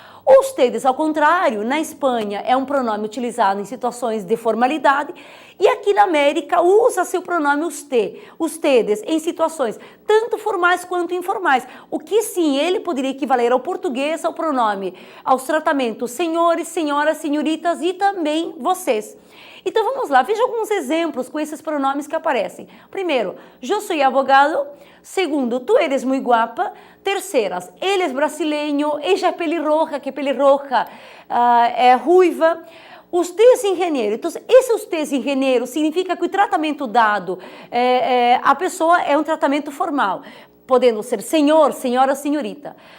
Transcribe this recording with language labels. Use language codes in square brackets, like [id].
[pt] Ustedes, ao contrário, na Espanha é um pronome utilizado em situações de formalidade e aqui na América usa-se o pronome usted, ustedes, em situações tanto formais quanto informais. O que sim, ele poderia equivaler ao português, ao pronome, aos tratamentos senhores, senhoras, senhoritas e também vocês. Então vamos lá, veja alguns exemplos com esses pronomes que aparecem. Primeiro, [es] yo soy abogado. Segundo, tú eres muy guapa. [pt] Terceiras, ele é brasileño, ella é pelirroja, que pelirroja é ruiva. [es] Usted es ingeniero. [pt] Então, esse [es] usted es ingeniero [pt] significa que o tratamento dado à pessoa é um tratamento formal, podendo ser senhor, senhora, senhorita.